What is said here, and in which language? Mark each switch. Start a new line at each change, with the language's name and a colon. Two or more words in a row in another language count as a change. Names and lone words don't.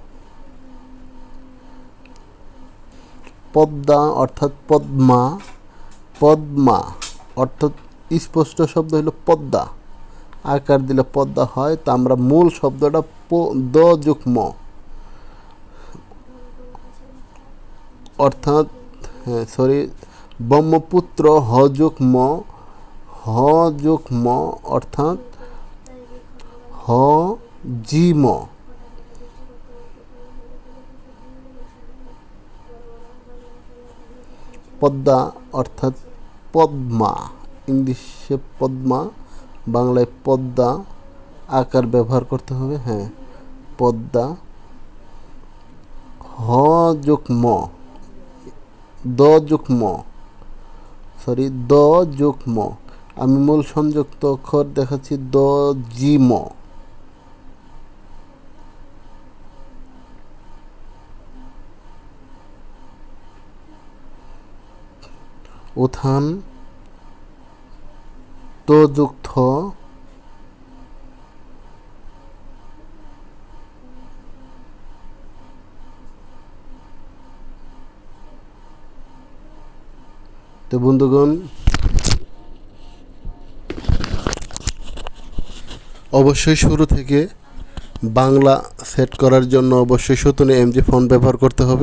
Bangla: পদ্মা অর্থাৎ পদ্মা, পদ্মা অর্থাৎ স্পষ্ট শব্দ হলো পদ্মা, আকার দিলে পদ্মা হয়, তা আমরা মূল শব্দটা দ যোগ ম অর্থাৎ সরি ব্রহ্মপুত্র হ যোগ ম, হ যোগ ম অর্থাৎ হ জি ম। পদ্মা অর্থাৎ পদ্মা, ইংলিশে পদ্মা, বাংলায় পদ্মা আকার ব্যবহার করতে হবে। হ্যাঁ, পদ্মা। হ যোগ ম, দ যোগ ম, সরি দ যোগ ম। আমি মূল সংযুক্ত অক্ষর দেখাচ্ছি দ জি ম। উত্থান ত যোগ থ, তো বন্ধুগণ অবশ্যই শুরু থেকে বাংলা সেট করার জন্য অবশ্যই সুতনে এমজি ফন্ট ব্যবহার করতে হবে।